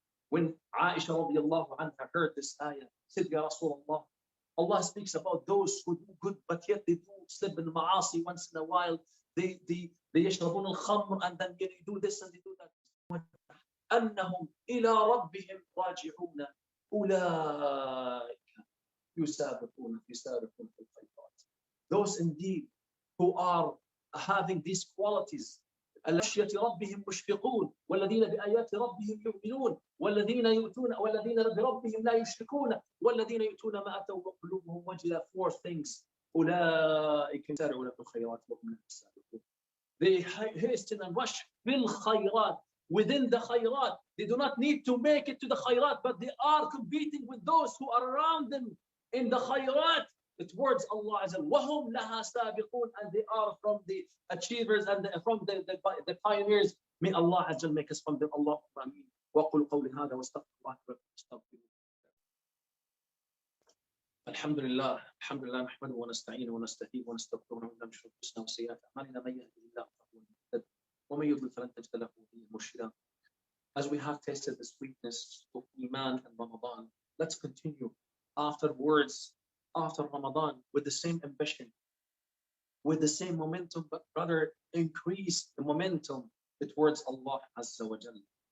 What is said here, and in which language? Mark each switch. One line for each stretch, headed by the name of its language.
English: When Aisha radiallahu anha heard this ayah, said, Ya Rasulullah, Allah speaks about those who do good, but yet they do slip in ma'asi once in a while. They
Arabic: يشربون الخمر,
English: and then they do this and they do that.
Arabic: أنهم إلى ربهم راجعون أولئك يسابقون في الخيرات.
English: Those indeed who are having these qualities,
Arabic: خشية ربهم مشفقون والذين بآيات ربهم يؤمنون والذين بربهم لا يشركون والذين يؤتون ما أتوا وقلوبهم وجلة.
English: 4 things.
Arabic: أولئك يسارعون في الخيرات وهم لها سابقون.
English: They hasten and rush بالخيرات, within the khayrat. They do not need to make it to the khayrat, but they are competing with those who are around them in the khayrat towards Allah Azza wa Jalla.
Arabic: وهم لها سابقون,
English: and they are from the achievers and from the pioneers. May Allah Azza wa Jalla make us from them. Allahumma ameen.
Arabic: وأقول قولي هذا واستغفر الله لكم واستغفروه. الحمد لله نحمده ونستعينه ونستهديه ونستغفره ونعوذ بالله من شرور انفسنا وسيئات اعمالنا من يهده الله فهو المهتد ومن يضلل فلن تجد له وليا مرشدا.
English: As we have tasted the sweetness of Iman and Ramadan, let's continue afterwards, after Ramadan, with the same ambition, with the same momentum, but rather increase the momentum towards Allah Azza wa Jalla.